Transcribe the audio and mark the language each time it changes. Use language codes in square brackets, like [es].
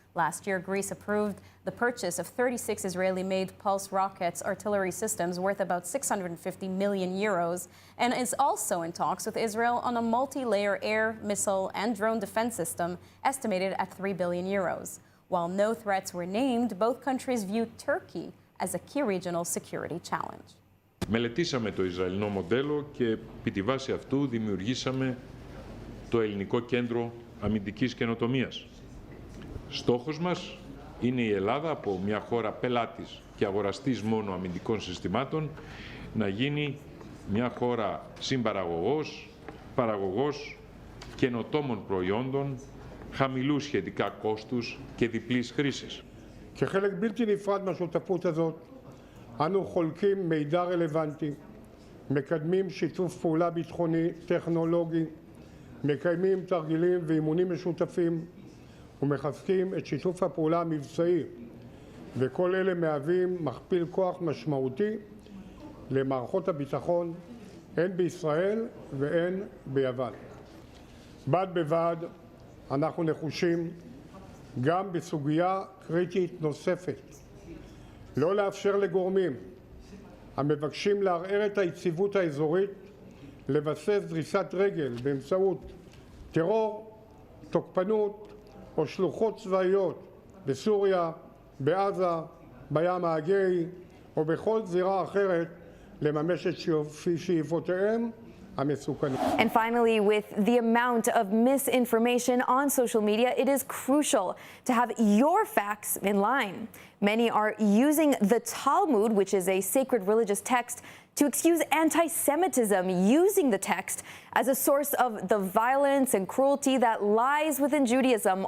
[en] Last year, Greece approved the purchase of 36 Israeli-made pulse rockets artillery systems worth about 650 million euros, and is also in talks with Israel on a multi-layer air, missile, and drone defense system estimated at 3 billion euros. While no threats were named, both countries view Turkey as a key regional security challenge. [el] Μελετήσαμε το Ισραηλινό μοντέλο και επί τη βάση αυτού δημιουργήσαμε το Ελληνικό Κέντρο Αμυντικής Καινοτομίας. Στόχος μας είναι η Ελλάδα, από μια χώρα πελάτης και αγοραστής μόνο αμυντικών συστημάτων, να γίνει μια χώρα συμπαραγωγός, παραγωγός καινοτόμων προϊόντων, χαμηλού σχετικά κόστους και διπλής χρήσης. [he] כחלק בלתי נפרד מהשותפות הזאת, אנו חולקים מידע רלוונטי, מקדמים שיתוף פעולה ביטחוני, טכנולוגי, מקיימים תרגילים ואימונים משותפים, ומחזקים את שיתוף הפעולה המבצעי, וכל אלה מהווים מכפיל כוח משמעותי למערכות הביטחון, הן בישראל והן ביוון. בד בבד אנחנו נחושים גם בסוגיה קריטית נוספת, לא לאפשר לגורמים המבקשים לערער את היציבות האזורית לבסס דריסת רגל באמצעות טרור, תוקפנות או שלוחות צבאיות בסוריה, בעזה, בים האגאי או בכל זירה אחרת לממש את שאיפותיהם המסוכנים. [en] And finally, with the amount of misinformation on social media, it is crucial to have your facts in line. Many are using the Talmud, which is a sacred religious text, to excuse anti-Semitism, using the text as a source of the violence and cruelty that lies within Judaism.